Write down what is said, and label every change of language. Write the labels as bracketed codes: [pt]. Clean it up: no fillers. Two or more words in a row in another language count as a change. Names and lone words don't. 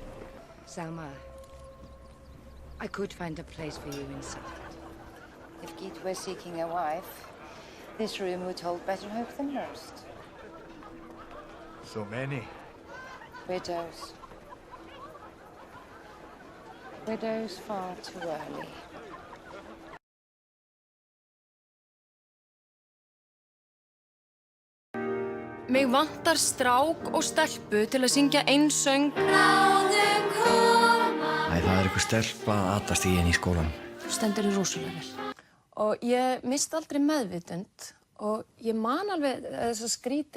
[en] Salma, I could find a place for you inside. If Geet were seeking a wife, this room would hold better hope than most. So many. Widows. Widows far too early. [is] Mig vantar strák og stelpu til að syngja einsöng. Æ, það er eitthvað stelpa að atast í henni í skólanum. Þú stendur í rosalega vel. Og ég misti aldrei meðvitund og ég man alveg þess að skríti.